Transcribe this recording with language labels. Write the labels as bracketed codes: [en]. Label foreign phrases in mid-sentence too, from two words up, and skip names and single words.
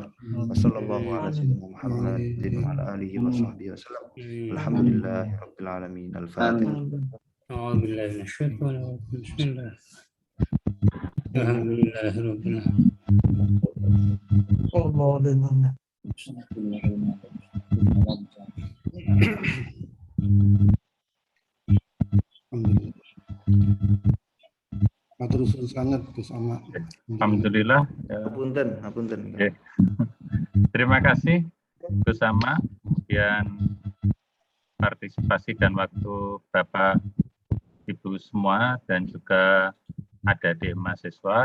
[ar] وصلى الله على سيدنا محمد وعلى آله وصحبه وسلم. الحمد لله رب العالمين. الفاتحة. أعوذ بالله من الشيطان الرجيم. بسم الله. الحمد لله رب العالمين. [jv] Matur suwun [id] sangat bersama. Alhamdulillah. Apunten. Okay. Terima kasih bersama, kemudian partisipasi dan waktu Bapak Ibu semua dan juga adik-adik mahasiswa.